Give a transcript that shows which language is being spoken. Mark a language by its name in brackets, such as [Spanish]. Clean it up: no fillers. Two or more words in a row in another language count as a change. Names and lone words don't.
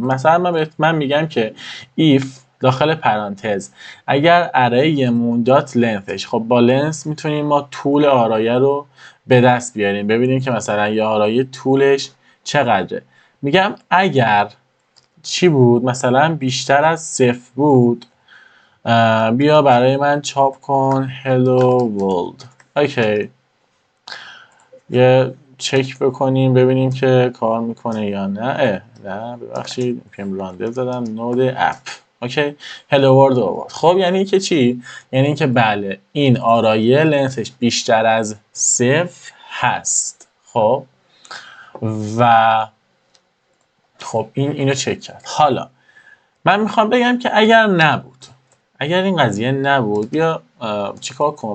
[Persian] مثلا من میگم که ایف داخل پرانتز اگر [English] arrayمون dot lengthش، [Persian] خب با لنث میتونیم ما طول آرایه رو به دست بیاریم، ببینیم که مثلا یه آرایه طولش چقدره. میگم اگر چی بود، مثلا بیشتر از 0 بود، بیا برای من چاپ کن [English] hello world. [Persian] اوکی، یه چک بکنیم ببینیم که کار میکنه یا نه. نه ببخشید، [English] npm render [Persian] زدم، [English] node app. [Persian] اوکی، [English] hello world [Persian] آورد. خب یعنی که چی؟ یعنی که بله این آرایه لنسش بیشتر از 0 هست. خب و خب اینو چک کرد. حالا من میخوام بگم که اگر نبود، اگر این قضیه نبود، بیا چیکار کنم؟